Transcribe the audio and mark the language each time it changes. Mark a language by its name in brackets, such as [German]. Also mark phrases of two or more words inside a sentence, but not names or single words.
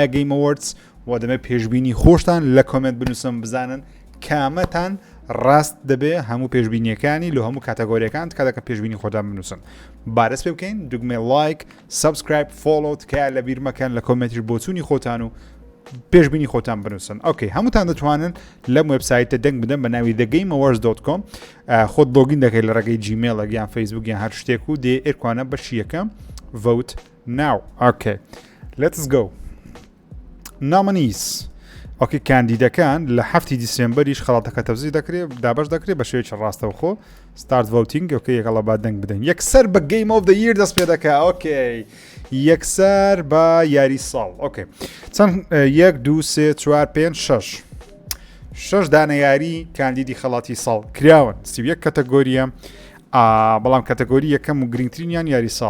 [Central Kurdish] گەیم ئەوەردز و دەمە پێشبینی خۆشتان لە کۆمنت بنووسم بزانن کامەتان ڕاست دەبێ هەموو پێشبینیەکانی لە هەموو کاتەگۆریەکان کاتەکە پێشبینی خۆتان بنووسن بارەس پێ بکەین دوگمێ [English] like subscribe follow [Central Kurdish] تکایە لە بیر مەکەن لە کۆمنتیش بۆچوونی خۆتان و پێشبینی خۆتان بنووسن ئۆکەی هەمووتان دەتوانن لەم وێبسایتە دەنگ بدەن بە ناوی thegameawards.com خۆت لۆگین دەکەیت لە ڕێگەی جیمێڵ یان فەیسبوک یان هەر شتێک و دێ ئێرکوانە بەشی یەکەم [English] vote now okay let's go [Central Kurdish] nominees ئۆکەی کاندیدەکان لە 7 دیسمبەریش خەڵاتەکە تەوزی دەکرێت دابش دەکرێت بە شێوەیەکی ڕاستەوخۆ [English] start voting [Central Kurdish] ئۆکەی یەکەڵە با دەنگ بدەین یەکسەر بە [English] game of the year [Central Kurdish] دەست پێ دەکا ئۆکەی یەکسەر بە یاری ساڵ ئۆکەی چەند 1 2 3 4 5 6 6 دانە یاری کاندیدی خەڵاتی ساڵ کراون سیویەک کەتەگۆریە بەڵام کەتەگۆری یەکەم و گرنگترینیان یاری ساڵ